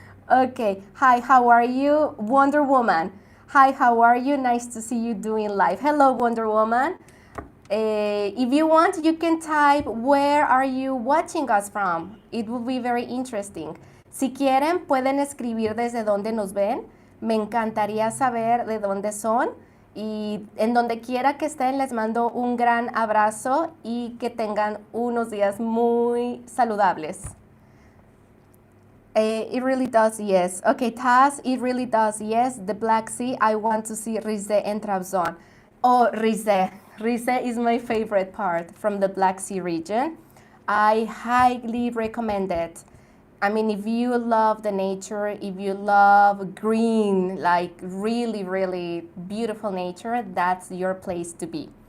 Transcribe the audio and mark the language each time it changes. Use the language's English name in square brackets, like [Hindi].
[English] Okay, hi, how are you? Wonder Woman. Hi, how are you? Nice to see you doing live. Hello, Wonder Woman. If you want, you can type where are you watching us from. It will be very interesting. [Spanish] Si quieren, pueden escribir desde dónde nos ven. Me encantaría saber de dónde son. Y en donde quiera que estén, les mando un gran abrazo y que tengan unos días muy saludables. [English] It really does, yes. Okay, Taz, it really does, yes. The Black Sea, I want to see Rize and Trabzon. Oh, Rize. Rize is my favorite part from the Black Sea region. I highly recommend it. I mean, if you love the nature, if you love green, like really, really beautiful nature, that's your place to be.